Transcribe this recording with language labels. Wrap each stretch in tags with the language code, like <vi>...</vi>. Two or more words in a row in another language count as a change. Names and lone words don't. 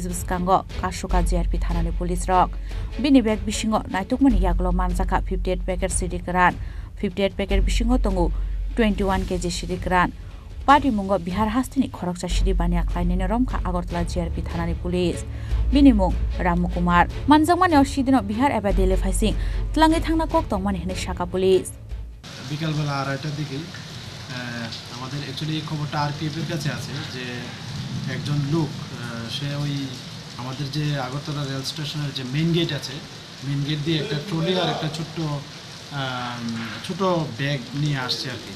<brx>बिस्कांगो कासुका जिआरपि थानानि पुलिस रक बिनि बेग बिसिङाव नायतुकमानि यागलो मानजाखा 58 पेकेट सिडि गोरान 58 पेकेट बिसिङाव दङ 21 केजि सिडि गोरान पाटिमुंग बिहार हास्टेनि खरकसा सिडि बानिया ख्लायनायनि रमखा आगरतला जिआरपि थानानि पुलिस बिनि मुं रामु कुमार मानजांमानियाव सिदिनो बिहार एबा दिल्ली फाइसिं तलाङै थांना कक्तमानि हिने शाखा पुलिस</brx> <bn>বিকালবেলা 2:30টার দিকে আমাদের অ্যাকচুয়ালি খবরটা আরপিএফের কাছে আছে যে একজন লোক সে ওই আমাদের যে আগরতলা রেল স্টেশনের যে</bn> <en>main gate</en> <bn>আছে</bn> <en>main gate</en> <bn>দিয়ে একটা ট্রলি আর একটা ছোট ব্যাগ নিয়ে আসছে আর কি।</bn>